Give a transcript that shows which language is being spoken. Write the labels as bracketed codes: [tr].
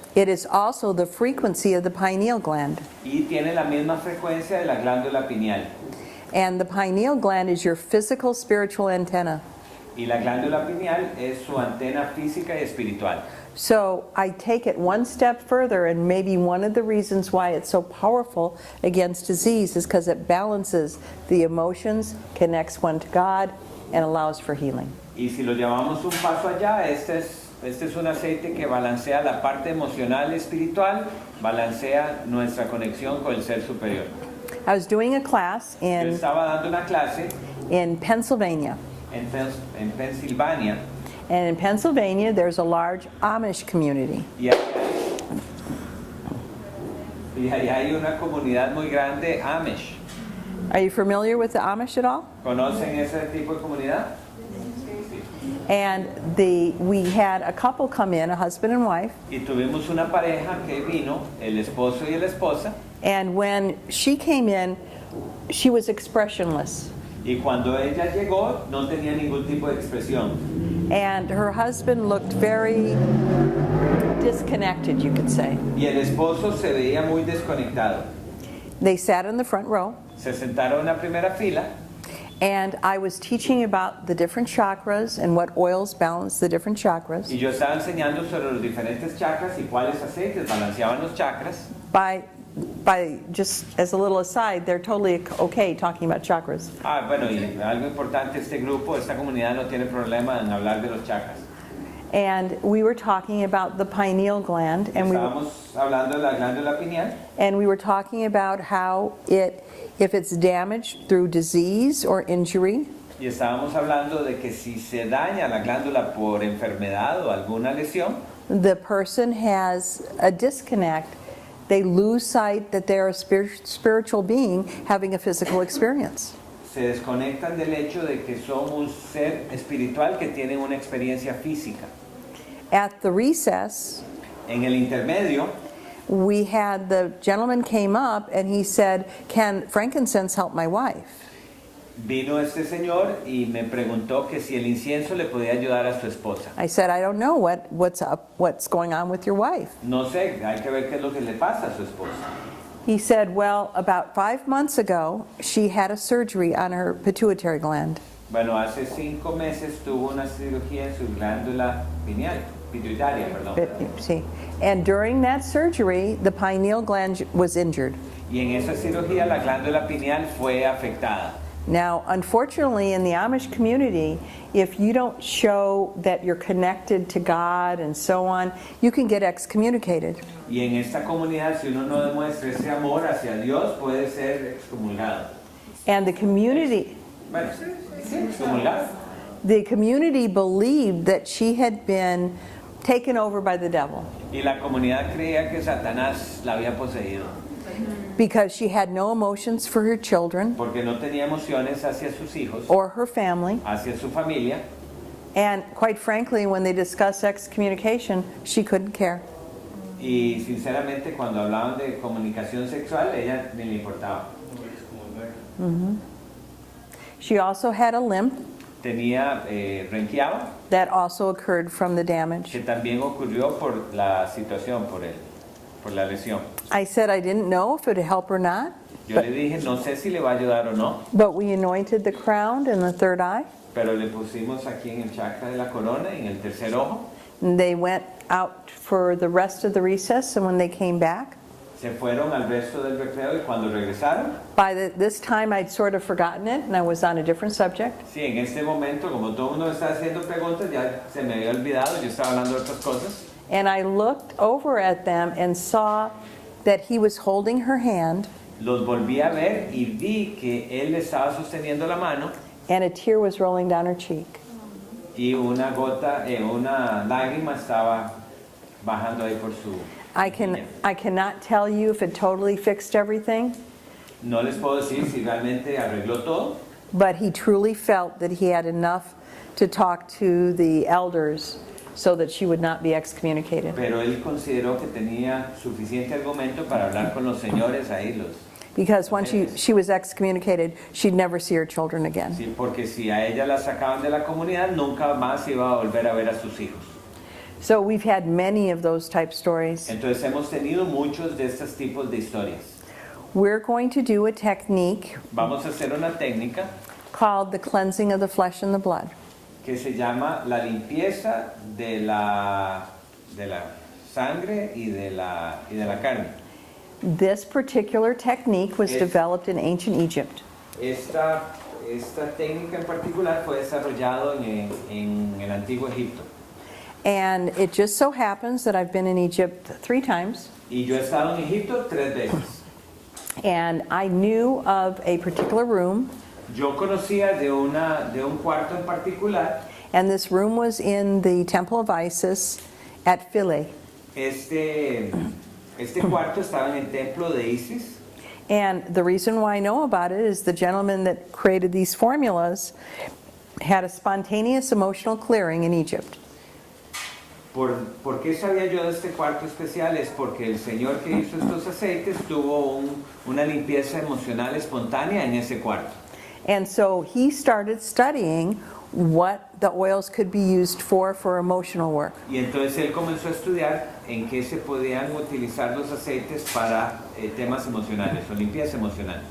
[en] It is also the frequency of the pineal gland. [es] Y tiene la misma frecuencia de la glándula pineal. [en] And the pineal gland is your physical, spiritual antenna. [es] Y la glándula pineal es su antena física y espiritual. [en] So I take it one step further, and maybe one of the reasons why it's so powerful against disease is because it balances the emotions, connects one to God, and allows for healing. [es] Y si lo llevamos un paso allá, este es un aceite que balancea la parte emocional y espiritual, balancea nuestra conexión con el ser superior. [en] I was doing a class [es] Yo [en] in [es] estaba dando una clase [en] Pennsylvania. [es] en Pensilvania. [en] And in Pennsylvania, there's a large Amish community. [es] Y ahí hay una comunidad muy grande Amish. [en] Are you familiar with the Amish at all? [es] ¿Conocen ese tipo de comunidad? [en] And we had a couple come in, a husband and wife. [es] Y tuvimos una pareja que vino, el esposo y la esposa. [en] And when she came in, she was expressionless. [es] Y cuando ella llegó, no tenía ningún tipo de expresión. [en] And her husband looked very disconnected, you could say. [es] Y el esposo se veía muy desconectado. [en] They sat in the front row. [es] Se sentaron en la primera fila. [en] And I was teaching about the different chakras and what oils balance the different chakras. [es] Y yo estaba enseñando sobre los diferentes chakras y cuáles aceites balanceaban los chakras. [en] By just as a little aside, they're totally okay talking about chakras. [es] Bueno, y algo importante, este grupo, esta comunidad no tiene problema en hablar de los chakras. [en] And we were talking about the pineal gland, and [es] Estábamos hablando de la glándula pineal. [en] we were talking about how if it's damaged through disease or injury, [es] Y estábamos hablando de que si se daña la glándula por enfermedad o alguna lesión, [en] the person has a disconnect. They lose sight that they're a spiritual being having a physical experience. [es] se desconectan del hecho de que son un ser espiritual que tiene una experiencia física. [en] At the recess, [es] En el intermedio, [en] we had the gentleman came up and he said, "Can frankincense help my wife?" [es] vino este señor y me preguntó que si el incienso le podía ayudar a su esposa. [en] I said, "I don't know what's going on with your wife." [es] No sé, hay que ver qué es lo que le pasa a su esposa. [en] He said, "Well, about 5 months ago, she had a surgery on her pituitary gland." [es] Bueno, hace 5 meses tuvo una cirugía en su glándula pineal, pituitaria, perdón. [en] See, and during that surgery, the pineal gland was injured. [es] Y en esa cirugía la glándula pineal fue afectada. [en] Now, unfortunately, in the Amish community, if you don't show that you're connected to God and so on, you can get excommunicated. [es] Y en esta comunidad, si uno no demuestra ese amor hacia Dios, puede ser excomulgado. [en] And the community, [es] Bueno, sí, excomulgado. [en] the community believed that she had been taken over by the devil [es] Y la comunidad creía que Satanás la había poseído. [en] because she had no emotions for her children [es] Porque no tenía emociones hacia sus hijos, [en] or her family. [es] hacia su familia. [en] And quite frankly, when they discussed excommunication, she couldn't care. [es] Y sinceramente, cuando hablaban de comunicación sexual, ella ni le importaba. [en] She also had a limp [es] Tenía, renqueaba, [en] that also occurred from the damage. [es] que también ocurrió por la situación, por la lesión. [en] I said I didn't know if it would help or not, [es] Yo le dije, no sé si le va a ayudar o no, [en] but we anointed the crown and the third eye. [es] pero le pusimos aquí en el chakra de la corona, en el tercer ojo. [en] And they went out for the rest of the recess, and when they came back, [es] Se fueron al resto del recreo y cuando regresaron, [en] By this time, I'd sort of forgotten it, and I was on a different subject. [es] sí, en este momento, como todo el mundo estaba haciendo preguntas, ya se me había olvidado, yo estaba hablando de otras cosas. [en] And I looked over at them and saw that he was holding her hand, [es] Los volví a ver y vi que él le estaba sosteniendo la mano [en] and a tear was rolling down her cheek. [es] y una gota, una lágrima estaba bajando ahí por su... [en] I cannot tell you if it totally fixed everything, [es] No les puedo decir si realmente arregló todo, [en] but he truly felt that he had enough to talk to the elders so that she would not be excommunicated. [es] pero él consideró que tenía suficiente argumento para hablar con los señores ahí, [en] Because once she was excommunicated, she'd never see her children again. [es] sí, porque si a ella la sacaban de la comunidad, nunca más iba a volver a ver a sus hijos. [en] So we've had many of those type stories. [es] Entonces hemos tenido muchos de estos tipos de historias. [en] We're going to do a technique [es] Vamos a hacer una técnica [en] called the cleansing of the flesh and the blood. [es] que se llama la limpieza de la sangre y de la carne. [en] This particular technique was Yes. developed in ancient Egypt. [es] Esta técnica en particular fue desarrollado en el antiguo Egipto. [en] And it just so happens that I've been in Egypt 3 times, [es] Y yo he estado en Egipto 3 veces. [en] and I knew of a particular room, [es] Yo conocía de un cuarto en particular. [en] and this room was in the Temple of Isis at Philae. [es] Este cuarto estaba en el templo de Isis. [en] And the reason why I know about it is the gentleman that created these formulas had a spontaneous emotional clearing in Egypt. [es] ¿Por qué sabía yo de este cuarto especial? Es porque el señor que hizo estos aceites tuvo una limpieza emocional espontánea en ese cuarto. [en] And so he started studying what the oils could be used for emotional work. [es] Y entonces él comenzó a estudiar en qué se podían utilizar los aceites para temas emocionales o limpieza emocional.